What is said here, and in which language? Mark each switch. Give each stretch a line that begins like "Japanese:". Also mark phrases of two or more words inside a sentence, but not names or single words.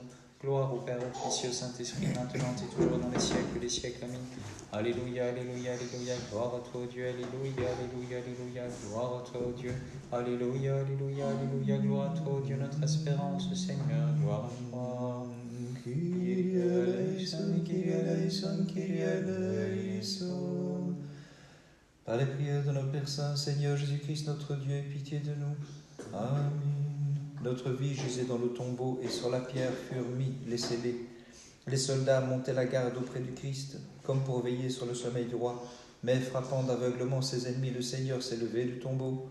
French: Gloire au Père, au Fils et au Saint-Esprit, maintenant et toujours dans les siècles des siècles. Amen. Alléluia, alléluia, alléluia, gloire à toi, Dieu, alléluia, alléluia, alléluia, gloire à toi, Dieu. Alléluia, alléluia, alléluia, gloire à toi, Dieu, notre espérance, Seigneur, gloire à toi.
Greek: Κύριε ἐλέησον, Κύριε ἐλέησον, Κύριε ἐλέησον.
French: Par les prières de nos Pères Saints, Seigneur Jésus-Christ, notre Dieu, aie pitié de nous. Amen. Notre vie gisait dans le tombeau et sur la pierre furent mis les scellés. Les soldats montaient la garde auprès du Christ, comme pour veiller sur le sommeil du roi. Mais frappant d'aveuglement ses ennemis, le Seigneur s'est levé du tombeau.